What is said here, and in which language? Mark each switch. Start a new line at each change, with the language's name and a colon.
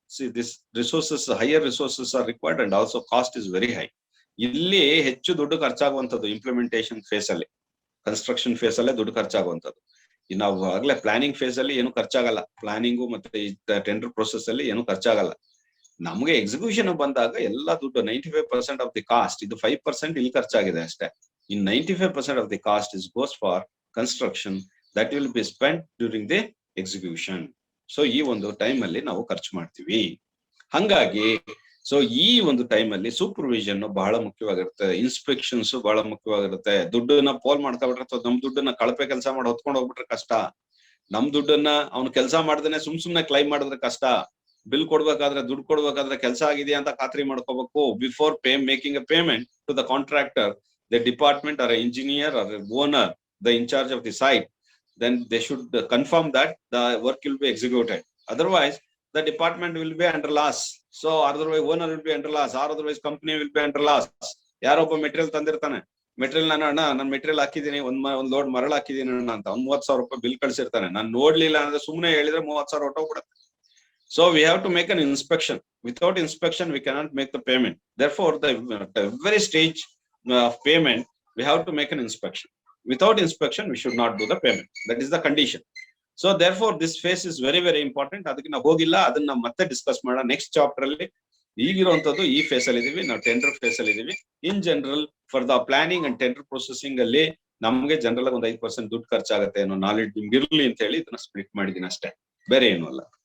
English: See, this resources, higher resources are required and also cost is very high.
Kannada: ಇಲ್ಲಿ ಹೆಚ್ಚು ದುಡ್ಡು ಖರ್ಚಾಗುವಂತದ್ದು implementation face ಅಲ್ಲಿ, construction face ಅಲ್ಲೇ ದುಡ್ಡು ಖರ್ಚಾಗುವಂತದ್ದು. ನಾವು ಆಗ್ಲೇ ಪ್ಲಾನಿಂಗ್ ಫೇಸ್ ಅಲ್ಲಿ ಏನು ಖರ್ಚಾಗಲ್ಲ, ಪ್ಲಾನಿಂಗು ಮತ್ತೆ ಟೆಂಡರ್ ಪ್ರೊಸೆಸ್ ಅಲ್ಲಿ ಏನು ಖರ್ಚಾಗಲ್ಲ. ನಮ್ಗೆ ಎಕ್ಸಿಕ್ಯೂಷನ್ ಬಂದಾಗ ಎಲ್ಲ ದುಡ್ಡು
English: 95% of the cost,
Kannada: ಇದು 5% ಇಲ್ಲಿ ಖರ್ಚಾಗಿದೆ ಅಷ್ಟೇ.
English: In 95% of the cost is goes for construction that will be spent during the execution.
Kannada: So ಈ ಒಂದು ಟೈಮ್ ಅಲ್ಲಿ ನಾವು ಖರ್ಚು ಮಾಡ್ತೀವಿ. ಹಂಗಾಗಿ ಸೊ ಈ ಒಂದು ಟೈಮ್ ಅಲ್ಲಿ ಸೂಪರ್ವಿಷನ್ ಬಹಳ ಮುಖ್ಯವಾಗಿರುತ್ತೆ, ಇನ್ಸ್ಪೆಕ್ಷನ್ಸ್ ಬಹಳ ಮುಖ್ಯವಾಗಿರುತ್ತೆ. ದುಡ್ಡನ್ನ ಪೋಲ್ ಮಾಡ್ತಾ ಬಿಟ್ರೆ ಅಥವಾ ನಮ್ ದುಡ್ಡನ್ನ ಕಳಪೆ ಕೆಲಸ ಮಾಡಿ ಹೊತ್ಕೊಂಡು ಹೋಗ್ಬಿಟ್ರೆ ಕಷ್ಟ. ನಮ್ ದುಡ್ಡನ್ನ ಅವ್ನು ಕೆಲಸ ಮಾಡ್ದೇನೆ ಸುಮ್ನೆ ಕ್ಲೈಮ್ ಮಾಡಿದ್ರೆ ಕಷ್ಟ. ಬಿಲ್ ಕೊಡ್ಬೇಕಾದ್ರೆ, ದುಡ್ಡು ಕೊಡ್ಬೇಕಾದ್ರೆ ಕೆಲಸ ಆಗಿದೆಯಾ ಅಂತ ಖಾತ್ರಿ ಮಾಡ್ಕೋಬೇಕು.
English: Before making a payment to the contractor, the department or engineer or owner, the in charge of the site, then they should confirm that the work will be executed. Otherwise the department will be under loss. So otherwise owner will be under loss, or otherwise company will be under loss.
Kannada: ಯಾರೋ ಒಬ್ಬ material ತಂದಿರ್ತಾನೆ, material ನಾನು material ಹಾಕಿದೀನಿ, ಒಂದ್ load ಮರಳು ಹಾಕಿದೀನಿ ಅಂತ 30,000 ರೂಪಾಯಿ bill ಕಳ್ಸಿರ್ತಾನೆ. ನಾನು ನೋಡ್ಲಿಲ್ಲ ಅಂದ್ರೆ ಸುಮ್ನೆ ಹೇಳಿದ್ರೆ 30,000 ಹೊಟ್ಟೋಗ್ಬಿಡುತ್ತೆ.
English: So we have to make an inspection. Without inspection we cannot make the payment. Therefore the very stage of payment we have to make an inspection. Without inspection, we should not do the payment. That is the condition. So therefore, this phase is very, very important.
Kannada: ಅದಕ್ಕೆ ನಾವು ಹೋಗಿಲ್ಲ, ಅದನ್ನ ಮತ್ತೆ discuss ಮಾಡೋಣ next chapter ಅಲ್ಲಿ. ಈಗಿರುವಂತದ್ದು ಈ face ಅಲ್ಲಿ ಇದೀವಿ, ನಾವು ಟೆಂಡರ್ ಫೇಸ್ ಅಲ್ಲಿ ಇದೀವಿ.
English: in general for the planning and tender processing
Kannada: ಅಲ್ಲಿ ನಮ್ಗೆ ಜನರಲ್ ಆಗಿ ಒಂದು 5% ದುಡ್ಡು ಖರ್ಚಾಗುತ್ತೆ ಅನ್ನೋ ನಾಲೆಡ್ಜ್ ನಿಮ್ಗೆ ಇರ್ಲಿ ಅಂತ ಹೇಳಿ ಇದನ್ನ ಸ್ಪ್ಲಿಟ್ ಮಾಡಿದೀನಿ ಅಷ್ಟೇ, ಬೇರೆ ಏನು ಅಲ್ಲ.